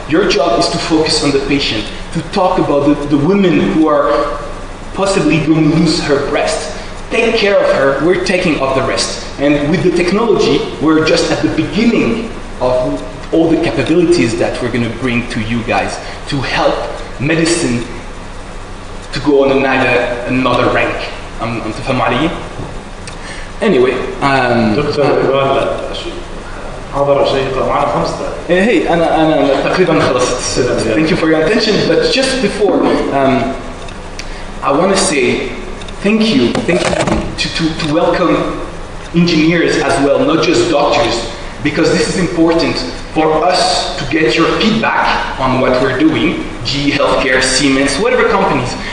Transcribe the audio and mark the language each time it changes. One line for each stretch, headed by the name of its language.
English: Your job is to focus on the patient, to talk about the women who are possibly going to lose her breast. Take care of her, we're taking off the rest. And with the technology, we're just at the beginning of all the capabilities that we're going to bring to you guys to help medicine to go on another rank.
Arabic: تفهموا علي؟
English: Anyway,
Arabic: دكتور رئبال محاضرة شيقة معنا 5 دقائق.
English: Hey,
Arabic: أنا تقريبا خلصت.
English: Thank you for your attention. But just before, I want to say thank you to welcome engineers as well, not just doctors, because this is important for us to get your feedback on what we're doing, GE Healthcare, Siemens, whatever companies.